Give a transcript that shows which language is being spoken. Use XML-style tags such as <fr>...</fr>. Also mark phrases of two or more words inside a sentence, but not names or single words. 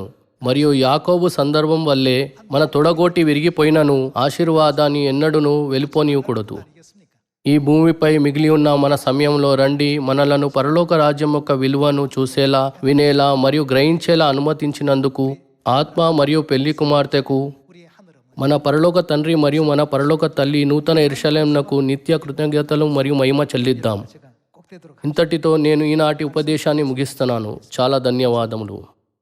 <te>మరియు యాకోబు సందర్భం వల్లే మన తొడగోటి విరిగిపోయినను ఆశీర్వాదాన్ని ఎన్నడూను వెళ్ళిపోనివ్వకూడదు.</te> <ko>아니겠습니까?</ko> <te>ఈ భూమిపై మిగిలి ఉన్న మన సమయంలో రండి, మనలను పరలోక రాజ్యం యొక్క విలువను చూసేలా, వినేలా మరియు గ్రహించేలా అనుమతించినందుకు ఆత్మ మరియు పెళ్లి కుమార్తెకు,</te> <ko>우리의 하늘은</ko> <te>మన పరలోక తండ్రి మరియు మన పరలోక తల్లి నూతన యెరూషలేమునకు నిత్య కృతజ్ఞతలు మరియు మహిమ చెల్లిద్దాం.</te> <ko>제가 꼭 되도록</ko> <te>ఇంతటితో నేను ఈనాటి ఉపదేశాన్ని ముగిస్తున్నాను. చాలా ధన్యవాదములు.</te>